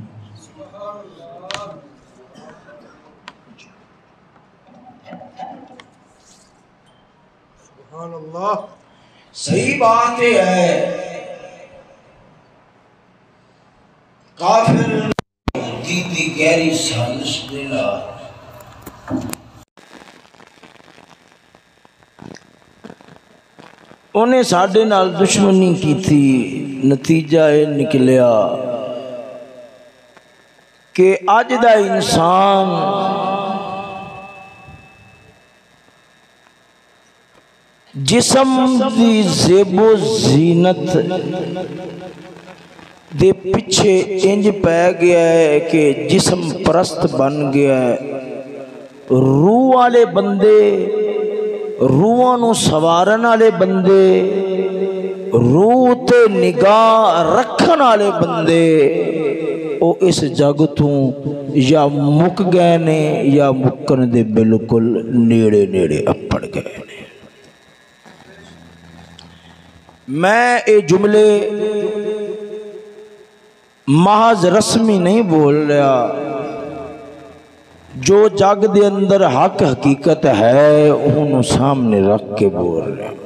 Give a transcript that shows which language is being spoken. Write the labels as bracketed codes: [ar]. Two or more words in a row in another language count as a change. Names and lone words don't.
[ar] سبحان اللہ. [ur] صحیح بات یہ ہے [pa] کافر دی گہری سازش دے نال انہیں ساڈے نال دشمنی کی تھی. نتیجہ یہ نکلیا کہ اج دا انسان جسم دی زیب و زینت دے پیچھے انج پہ گیا ہے کہ جسم پرست بن گیا ہے. روح والے بندے، روحاں نو سوارن والے بندے، روح تے نگاہ رکھن والے بندے او اس جگ تو یا مک گئے نے یا مکن دے بالکل نیڑے اپڑ گئے نے. میں اے جملے محض رسمی نہیں بول رہا، جو جگ دے اندر حق حقیقت ہے انہوں سامنے رکھ کے بول رہا.